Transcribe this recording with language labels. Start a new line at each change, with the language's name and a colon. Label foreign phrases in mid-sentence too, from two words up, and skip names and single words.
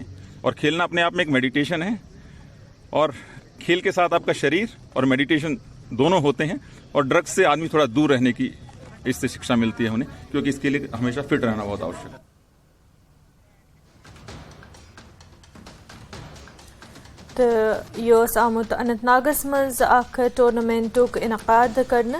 Hindi: और खेलना अपने आप में एक मेडिटेशन है और खेल के साथ आपका शरीर और मेडिटेशन दोनों होते हैं. और ड्रग्स से आदमी थोड़ा दूर रहने की इससे शिक्षा मिलती है उन्हें, क्योंकि इसके लिए हमेशा फिट रहना बहुत आवश्यक है.
Kashmiri: तो यह आमुत अनंतनागस मज अख टूर्नामेंटुक इनकाद करने.